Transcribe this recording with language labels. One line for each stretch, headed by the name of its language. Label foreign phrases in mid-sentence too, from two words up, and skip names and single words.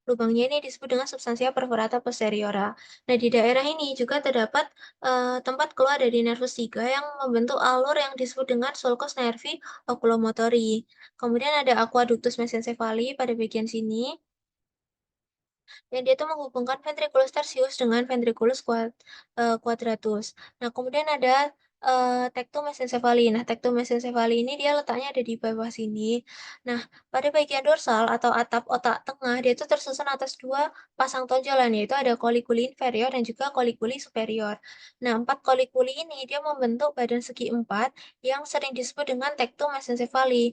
Indonesian: Lubangnya ini disebut dengan
Latin: substansia perforata posteriora.
Indonesian: Nah, di daerah ini juga terdapat tempat keluar dari nervus 3 yang membentuk alur yang disebut dengan
Latin: sulcus nervi oculomotori.
Indonesian: Kemudian ada
Latin: aqueductus mesencephaly
Indonesian: pada bagian sini, dan dia itu menghubungkan
Latin: ventriculus tertius
Indonesian: dengan quadratus. Nah, kemudian ada
Latin: tectum mesencephaly.
Indonesian: Nah,
Latin: tectum mesencephaly
Indonesian: ini dia letaknya ada di bawah sini. Nah, pada bagian dorsal atau atap otak tengah, dia itu tersusun atas dua pasang tonjolan, yaitu ada
Latin: colliculi inferior
Indonesian: dan juga
Latin: colliculi superior.
Indonesian: Nah, empat colliculi ini dia membentuk badan segi empat yang sering disebut dengan
Latin: tectum mesencephaly.